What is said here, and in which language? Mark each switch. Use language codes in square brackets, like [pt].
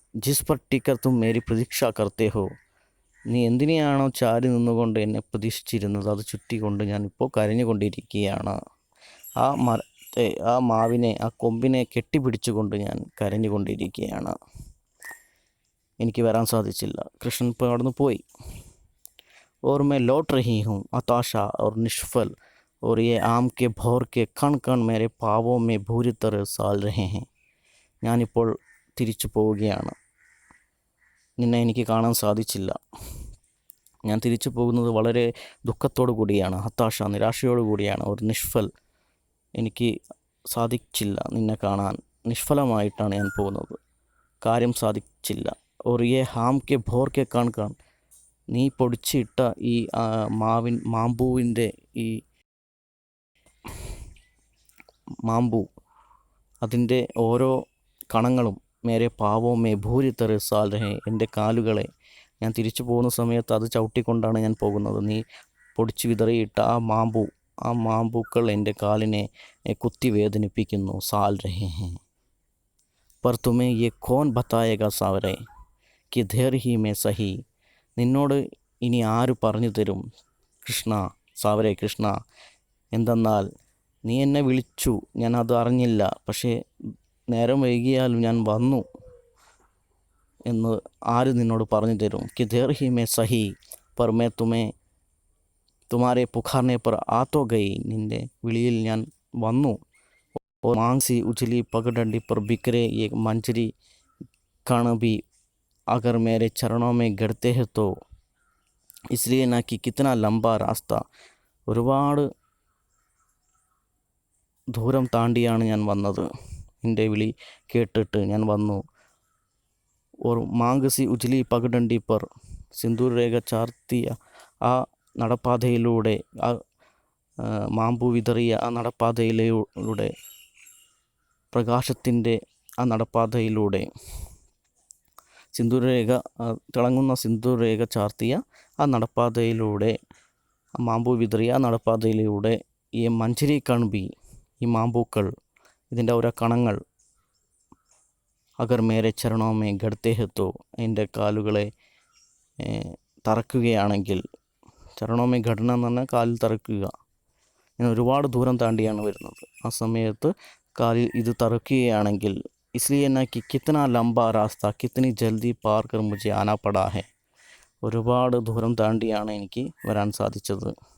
[hi] ജിസ് പർ ticker തും Mary പ്രതീക്ഷ കർത്തേ ഹോ. [ml] നീ എന്തിനെയാണോ ചാരി നിന്നുകൊണ്ട് എന്നെ പ്രതീക്ഷിച്ചിരുന്നത് അത് ചുറ്റിക്കൊണ്ട് ഞാൻ ഇപ്പോൾ കരഞ്ഞുകൊണ്ടിരിക്കുകയാണ്. ആ മാവിനെ ആ കൊമ്പിനെ കെട്ടിപ്പിടിച്ചുകൊണ്ട് ഞാൻ കരഞ്ഞുകൊണ്ടിരിക്കുകയാണ്. എനിക്ക് വരാൻ സാധിച്ചില്ല. കൃഷ്ണൻ ഇപ്പോൾ അവിടെ നിന്ന് പോയി. [hi] और मैं लौट रही हूँ हताशा और निष्फल और ये आम के भौर के कण कण मेरे पाँवों में बुरी तरह साल रहे हैं. [ml] ഞാനിപ്പോൾ തിരിച്ചു പോവുകയാണ്. നിന്നെ എനിക്ക് കാണാൻ സാധിച്ചില്ല. ഞാൻ തിരിച്ചു പോകുന്നത് വളരെ ദുഃഖത്തോടു കൂടിയാണ്. ഹത്താശ നിരാശയോടു കൂടിയാണ്. ഒരു നിഷ്ഫൽ എനിക്ക് സാധിച്ചില്ല നിന്നെ കാണാൻ. നിഷ്ഫലമായിട്ടാണ് ഞാൻ പോകുന്നത്. കാര്യം സാധിച്ചില്ല. ഒരു [hi] യേ ഹാം കെ ഭോർ കെ കൺ കൺ [ml] നീ പൊടിച്ചിട്ട ഈ മാമ്പൂവിൻ്റെ ഈ മാമ്പൂ അതിൻ്റെ ഓരോ കണങ്ങളും [hi] മേരെ പാവോ മേ ഭൂരി തെറി സാൽ രഹേ [ml] എൻ്റെ കാലുകളെ ഞാൻ തിരിച്ചു പോകുന്ന സമയത്ത് അത് ചവിട്ടിക്കൊണ്ടാണ് ഞാൻ പോകുന്നത്. നീ പൊടിച്ച് വിതറിയിട്ട ആ മാമ്പൂ ആ മാമ്പൂക്കൾ എൻ്റെ കാലിനെ കുത്തി വേദനിപ്പിക്കുന്നു. [hi] സാൽ രഹേ ഹേ पर तुम्हें ये कौन बताएगा सावरे कि देर ही में सही. [ml] നിന്നോട് ഇനി ആര് പറഞ്ഞു തരും കൃഷ്ണ, സാവരെ കൃഷ്ണ, എന്തെന്നാൽ നീ എന്നെ വിളിച്ചു, ഞാൻ അത് അറിഞ്ഞില്ല, പക്ഷേ നേരം വൈകിയാലും ഞാൻ വന്നു എന്ന് ആര് നിന്നോട് പറഞ്ഞു തരും. [hi] कि देर ही में सही पर मैं तुम्हारे पुकारने पर आ तो गई. [ml] നിൻ്റെ വിളിയിൽ ഞാൻ വന്നു. [hi] और मांग सी उछली पगडंडी पर बिखरे ये मंजरी कण भी अगर मेरे चरणों में गिरते हैं तो. इसलिए ना कि कितना लंबा रास्ता, [ml] ഒരുപാട് ദൂരം താണ്ടിയാണ് ഞാൻ വന്നത്. എൻ്റെ വിളി കേട്ടിട്ട് ഞാൻ വന്നു. [hi] और मांग सी उछली पगडंडी पर, [ml] സിന്ദൂർ രേഖ ചാർത്തിയ ആ നടപ്പാതയിലൂടെ, ആ മാമ്പു വിതറിയ ആ നടപ്പാതയിലൂടെ, പ്രകാശത്തിൻ്റെ ആ നടപ്പാതയിലൂടെ, സിന്ദൂരരേഖ തിളങ്ങുന്ന സിന്ദൂരരേഖ ചാർത്തിയ ആ നടപ്പാതയിലൂടെ, മാമ്പൂ വിതറിയ ആ നടപ്പാതയിലൂടെ, ഈ [hi] മഞ്ചരി കൺബി, [ml] ഈ മാമ്പൂക്കൾ, ഇതിൻ്റെ ഓരോ കണങ്ങൾ, [hi] അഗർ മേരെ ചരണോമേ ഗഡ്തേ ഹെത്തോ, [ml] എൻ്റെ കാലുകളെ തറക്കുകയാണെങ്കിൽ, ചരണോമേ ഘടന എന്ന് പറഞ്ഞാൽ കാലിൽ തറക്കുക. ഞാൻ ഒരുപാട് ദൂരം താണ്ടിയാണ് വരുന്നത്. ആ സമയത്ത് കാലിൽ ഇത് തറക്കുകയാണെങ്കിൽ, [hi] इसलिए ना कि कितना लंबा रास्ता कितनी जल्दी पार कर मुझे आना पड़ा है. [ml] ഒരുപാട് ദൂരം താണ്ടിയാണ് എനിക്ക് വരാൻ സാധിച്ചത്.